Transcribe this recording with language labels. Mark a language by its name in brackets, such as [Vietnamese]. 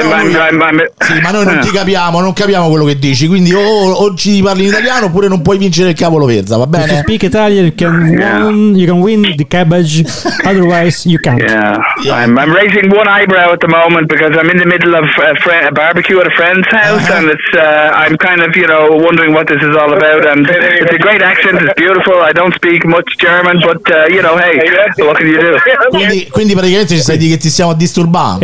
[Italian] Noi non ti capiamo, non capiamo quello che dici, quindi o oggi parli in italiano oppure non puoi vincere il cavolo verza, va bene? [English] If you speak Italian you can win the cabbage, otherwise you can't. I'm raising one eyebrow at the moment because I'm in the middle of a barbecue at a friend's house and I'm kind of, you know, wondering what this is all about, and it's a great accent, it's beautiful, I don't speak much German, but you know, hey, what can you do? [Italian] Quindi praticamente ci stai di che ti stiamo disturbando.